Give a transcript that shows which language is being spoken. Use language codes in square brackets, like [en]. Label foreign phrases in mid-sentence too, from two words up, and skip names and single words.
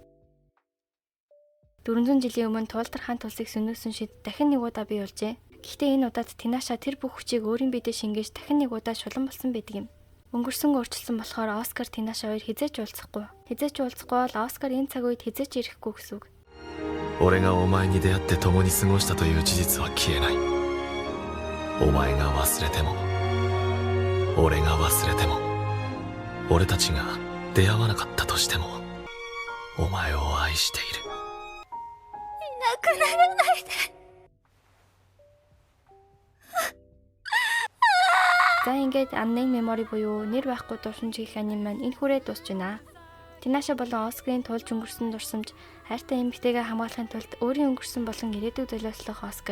[mn] 400 жилийн өмнө Тулдар хаант улсыг сүнөөсөн шид дахин нэг удаа бий болжээ. Гэхдээ энэ удаад Тинаша тэр бүх хүчийг өөрийн биедээ шингээж дахин нэг удаа шулан болсон байдаг юм. Өнгөрсөн өөрчлөсөн болохоор Оскар Тинаша хоёр хизээч уулзахгүй. Хизээч уулзахгүй бол Оскар энэ цаг үед хизээч ирэхгүй гэсэн үг. [ja] 俺がお前に出会って共に過ごしたという事実は消えない。お前が忘れても、俺が忘れても、俺たちが出会わなかったとしても、お前を愛している。いなくならないで。 [mn] За ингээд Unnamed Memory буюу нэр байхгүй дурсамж гэх аним маань энэ хүрээ дуусж байна. Тинаша болон Оскарын тулж өнгөрсөн дурсамж хайртай эмэгтэйгээ хамгаалахын тулд өөрийн өнгөрсөн болон ирээдүйг золиослох Оскар.